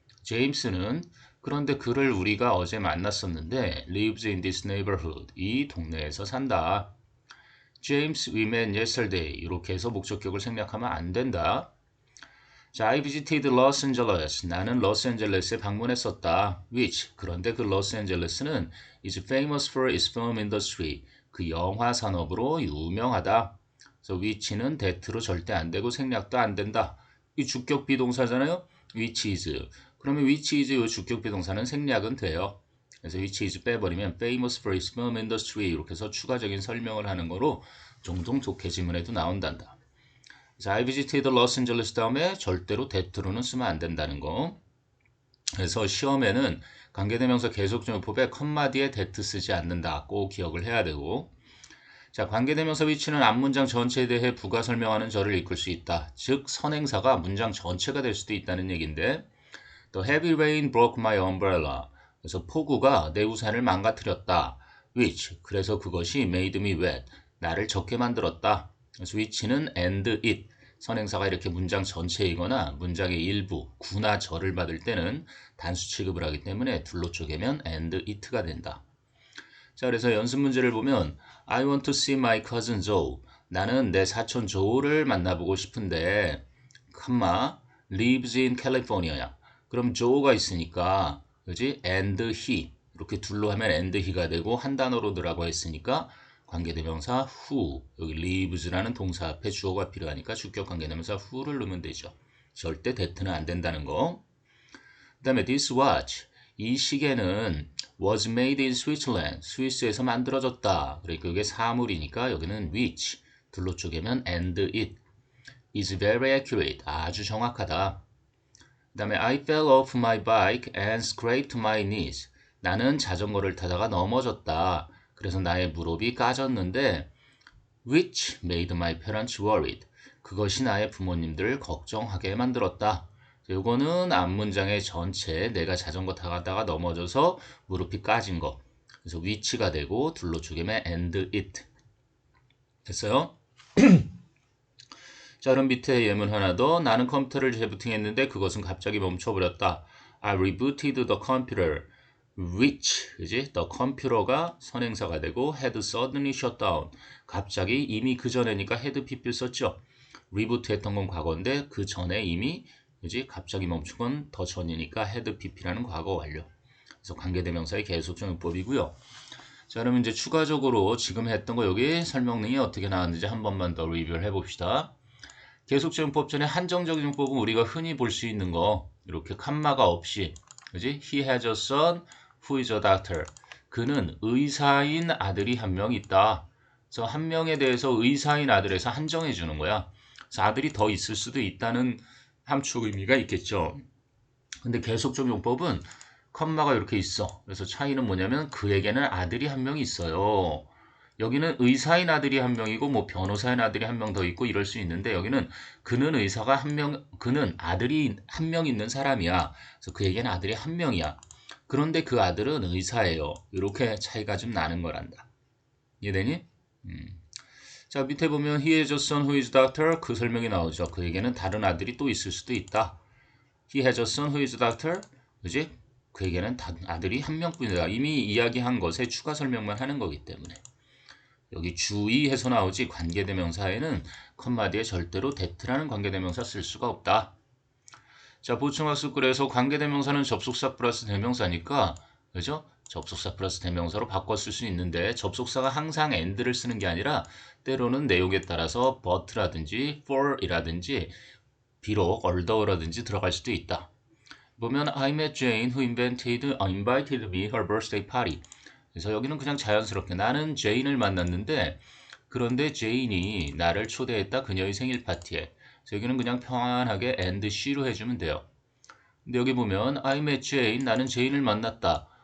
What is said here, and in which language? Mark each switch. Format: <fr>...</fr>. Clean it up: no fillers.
<ko>제임스는 그런데 그를 우리가 어제 만났었는데</ko> <en>lives in this neighborhood.</en> <ko>이 동네에서 산다.</ko> <en>James we met yesterday.</en> <ko>이렇게 해서 목적격을 생략하면 안 된다.</ko> <en>자, I visited Los Angeles.</en> <ko>나는 로스앤젤레스에 방문했었다.</ko> <en>Which</en> <ko>그런데 그 로스앤젤레스는</ko> <en>is famous for its film industry.</en> <ko>그 영화 산업으로 유명하다. 그래서 which는 that로 절대 안 되고 생략도 안 된다. 이 주격 비동사잖아요. which is. 그러면 which is 이 주격 비동사는 생략은 돼요. 그래서 which is 빼버리면</ko> <en>famous for its film industry</en> <ko>이렇게 해서 추가적인 설명을 하는 거로 종종 독해 지문에도 나온단다. 그래서</ko> <en>I visited Los Angeles</en> <ko>다음에 절대로 that로는 쓰면 안 된다는 거. 그래서 시험에는 관계대명사 계속적용법에 컴마 뒤에 that 쓰지 않는다. 꼭 기억을 해야 되고. 자, 관계대명사 위치는 앞문장 전체에 대해 부가 설명하는 절을 이끌 수 있다. 즉, 선행사가 문장 전체가 될 수도 있다는 얘기인데</ko> <en>The heavy rain broke my umbrella.</en> <ko>그래서 폭우가 내 우산을 망가뜨렸다.</ko> <en>Which,</en> <ko>그래서 그것이</ko> <en>made me wet.</en> <ko>나를 젖게 만들었다. 그래서 which는 and it. 선행사가 이렇게 문장 전체이거나 문장의 일부, 구나 절을 받을 때는 단수 취급을 하기 때문에 둘로 쪼개면 and it가 된다. 자, 그래서 연습 문제를 보면</ko> <en>I want to see my cousin Joe.</en> <ko>나는 내 사촌 조를 만나보고 싶은데, 컴마,</ko> <en>lives in California</en> <ko>야. 그럼 조가 있으니까, 그지?</ko> <en>and he.</en> <ko>이렇게 둘로 하면 and he가 되고, 한 단어로 들라고 했으니까, 관계대명사 who. 여기 lives라는 동사 앞에 주어가 필요하니까 주격 관계대명사 who를 넣으면 되죠. 절대 that는 안 된다는 거. 그 다음에 this watch. 이 시계는</ko> <en>was made in Switzerland.</en> <ko>스위스에서 만들어졌다. 그러니까 이게 사물이니까 여기는 which. 둘로 쪼개면 and it.</ko> <en>is very accurate.</en> <ko>아주 정확하다. 그</ko> <en>다음에 I fell off my bike and scraped my knees.</en> <ko>나는 자전거를 타다가 넘어졌다. 그래서 나의 무릎이 까졌는데</ko> <en>which made my parents worried.</en> <ko>그것이 나의 부모님들을 걱정하게 만들었다. 요거는 앞문장의 전체 내가 자전거 타다가 넘어져서 무릎이 까진 거. 그래서 which가 되고 둘로 죽이면 and it. 됐어요? 자, 그럼 밑에 예문 하나 더. 나는 컴퓨터를 재부팅했는데 그것은 갑자기 멈춰버렸다.</ko> <en>I rebooted the computer. which, 그지? the computer</en> <ko>가 선행사가 되고</ko> <en>had suddenly shut down.</en> <ko>갑자기 이미 그 전에니까 had pp를 썼죠. reboot 했던 건 과거인데 그 전에 이미 그지? 갑자기 멈춘 건 더 전이니까 had pp라는 과거 완료. 그래서 관계대명사의 계속적 용법이고요. 자, 그러면 이제 추가적으로 지금 했던 거 여기 설명문이 어떻게 나왔는지 한 번만 더 리뷰를 해봅시다. 계속적 용법 전에 한정적 용법은 우리가 흔히 볼 수 있는 거 이렇게 칸마가 없이 그지?</ko> <en>He has a son who is a doctor.</en> <ko>그는 의사인 아들이 한 명 있다. 그래서 한 명에 대해서 의사인 아들에서 한정해 주는 거야. 그래서 아들이 더 있을 수도 있다는 함축 의미가 있겠죠. 근데 계속적 용법은 컴마가 이렇게 있어. 그래서 차이는 뭐냐면 그에게는 아들이 한 명 있어요. 여기는 의사인 아들이 한 명이고 뭐 변호사인 아들이 한 명 더 있고 이럴 수 있는데 여기는 그는 의사가 한 명, 그는 아들이 한 명 있는 사람이야. 그래서 그에게는 아들이 한 명이야. 그런데 그 아들은 의사예요. 이렇게 차이가 좀 나는 거란다. 이해되니? 자, 밑에 보면</ko> <en>he has a son who is doctor.</en> <ko>그 설명이 나오죠. 그에게는 다른 아들이 또 있을 수도 있다.</ko> <en>He has a son who is doctor.</en> <ko>그지? 그에게는 아들이 한 명뿐이다. 이미 이야기한 것에 추가 설명만 하는 거기 때문에. 여기 주의해서 나오지 관계대명사에는 컴마 뒤에 절대로 that라는 관계대명사 쓸 수가 없다. 자, 보충학습 그래서 관계대명사는 접속사 플러스 대명사니까 그죠? 접속사 플러스 대명사로 바꿔 쓸 수 있는데 접속사가 항상 and를 쓰는 게 아니라 때로는 내용에 따라서 but라든지 for이라든지 비록</ko> <en>although</en> <ko>라든지 들어갈 수도 있다.</ko> <en>보면 I met Jane who invited me her birthday party.</en> <ko>그래서 여기는 그냥 자연스럽게 나는 제인을 만났는데 그런데 제인이 나를 초대했다 그녀의 생일 파티에. 그래서 여기는 그냥 평안하게 and she로 해주면 돼요. 근데 여기 보면</ko> <en>I met Jane,</en> <ko>나는 제인을 만났다.</ko>